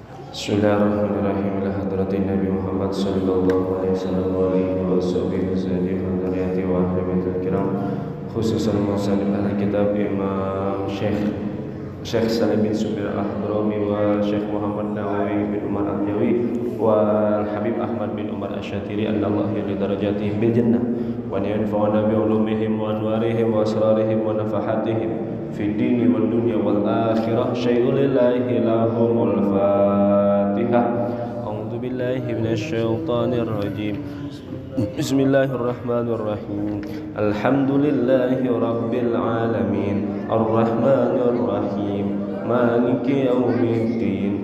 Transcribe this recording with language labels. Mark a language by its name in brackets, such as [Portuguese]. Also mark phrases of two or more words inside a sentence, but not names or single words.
[Arabic] بسم الله الرحمن الرحيم. إلى حضرة النبي محمد صلى الله عليه وسلم وعلى آله وصحبه وذريته وأهل البيت الكرام، خصوصا مصنف أهل الكتاب إمام شيخ سالم بن سمير الحضرمي وشيخ محمد نووي بن عمر الجاوي وحبيب أحمد بن عمر الشاطري أن الله يعلي درجاتهم بالجنة وينفعنا بعلومهم وأنوارهم وأسرارهم ونفحاتهم في الدين والدنيا والآخرة. شيء لله لهم الفاتحة. أعوذ بالله من الشيطان الرجيم. بسم الله الرحمن الرحيم. الحمد لله رب العالمين، الرحمن الرحيم، مالك يوم الدين.